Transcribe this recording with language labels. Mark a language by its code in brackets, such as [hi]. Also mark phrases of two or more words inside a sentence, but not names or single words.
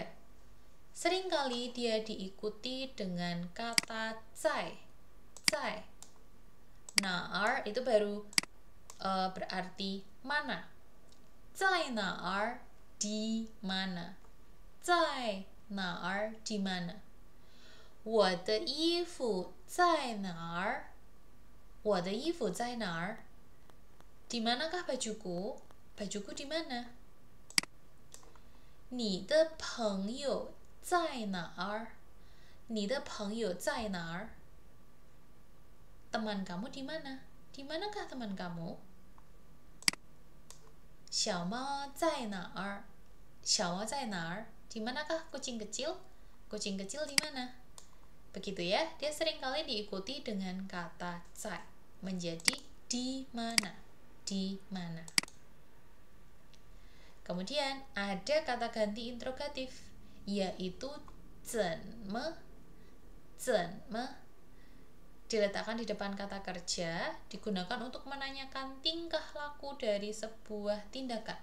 [id] Seringkali dia diikuti dengan kata zai. Naar itu baru berarti mana. [zh] 在哪儿, [id] di mana. [zh] 在哪儿, [id] di mana. [zh] 我的衣服在哪儿? 我的衣服在哪儿? [id] Di manakah bajuku? Bajuku di mana? [zh] 你的朋友在哪儿? 你的朋友在哪儿? [id] Teman kamu di mana? Di manakah teman kamu? [zh] 小猫在哪儿? 小猫在哪儿? [id] Di manakah kucing kecil? Kucing kecil di mana? Begitu ya, dia seringkali diikuti dengan kata zai, menjadi di mana, di mana. Kemudian ada kata ganti interrogatif, yaitu zenme, diletakkan di depan kata kerja, digunakan untuk menanyakan tingkah laku dari sebuah tindakan.